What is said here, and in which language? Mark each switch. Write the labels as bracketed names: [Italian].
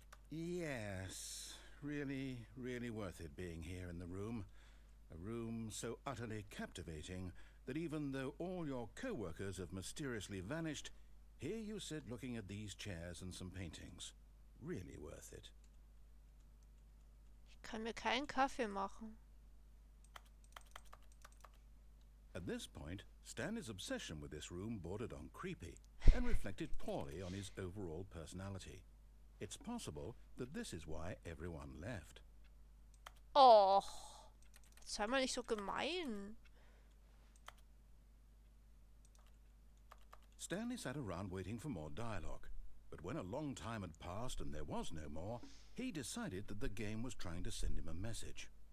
[English] Yes, really, really worth it being here in the room. A room so utterly captivating that even though all your co-workers have mysteriously vanished, here you sit looking at these chairs and some paintings. Really worth it. [German] Ich kann mir keinen Kaffee machen. [English] At this point, Stanley's obsession with this room bordered on creepy and reflected poorly on his overall personality. It's possible that this is why everyone left. [German] Oh, sei mal nicht so gemein. [English] Stanley sat around waiting for more dialogue, but when a long time had passed and there was no more, he decided that the game was trying to send him a message.